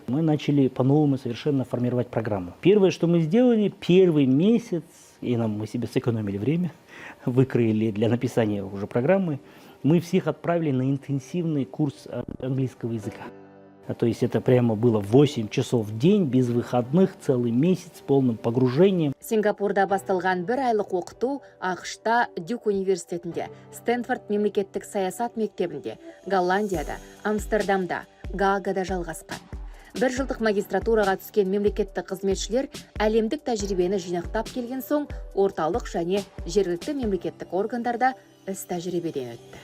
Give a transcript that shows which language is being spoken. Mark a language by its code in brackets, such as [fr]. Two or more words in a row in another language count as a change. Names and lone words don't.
[ru] Мы начали по-новому совершенно формировать программу. Первое, что мы сделали, первый месяц, и мы себе сэкономили время, выкроили для написания уже программы, мы всех отправили на интенсивный курс английского языка. То есть это прямо было 8 часов в день, без выходных, целый месяц, с полным погружением. [kk] Сингапурда басталған бір айлық оқыту ақш-та Дюк университетінде, Стэнфорд мемлекеттік саясат мектебінде, Голландияда, Амстердамда, Гаагада жалғасқан. Бір жылдық магистратураға түскен мемлекеттік қызметшілер әлемдік тәжірибені жинақтап келген соң, орталық және жергілікті мемлекеттік органдарда іс тәжірибеден өтті.